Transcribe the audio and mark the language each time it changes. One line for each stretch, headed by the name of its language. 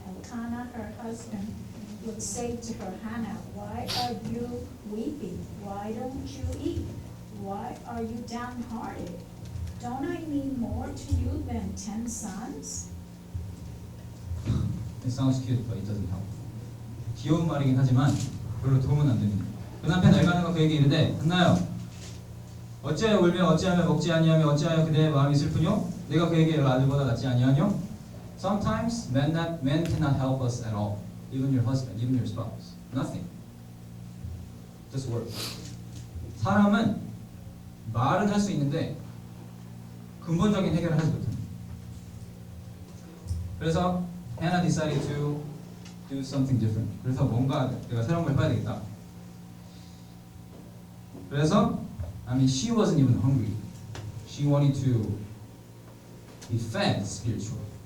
English: Elkanah, her husband, would say to her, Hannah, why are you weeping? Why don't you eat? Why are you downhearted? Don't I mean more to you than 10 sons? It sounds cute, but it doesn't help.
Korean: 귀여운 말이긴 하지만 별로 도움은 안 됩니다. 그 남편 엘가나가 그에게 이르되 한나여 어찌하여 울며 어찌하며 먹지 아니하며 어찌하여 그대의 마음이 슬프뇨? 내가 그에게 아들보다 낫지 아니하뇨?
English: Sometimes men cannot help us at all. Even your husband, even your spouse. Nothing. Just work.
Korean: 사람은 말은 할 수 있는데 근본적인 해결을 하지 못합니다. 그래서
English: Hannah decided to do something different.
Korean: 그래서 뭔가 내가 새로운 걸 해봐야 되겠다. 그래서
English: she wasn't even hungry. She wanted to be fed spiritually.